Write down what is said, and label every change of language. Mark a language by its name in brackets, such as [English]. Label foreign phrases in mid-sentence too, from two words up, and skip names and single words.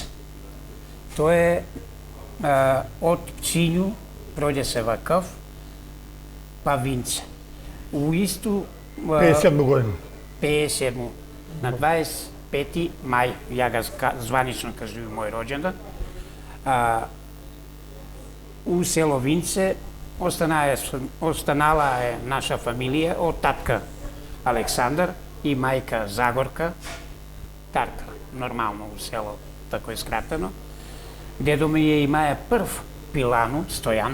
[Macedonian] Тоа е од Пчињу, проđe се Вакав, па Винце. У исту... 57 година. 57. На 25 мај, ја ga званично кажувам мој роđendan, у село Винце останала е наша фамилија од татка Александар и мајка Загорка, Тарка, нормално у село, тако е скратено. Дедо ми ја имае прв пилану, Стојан.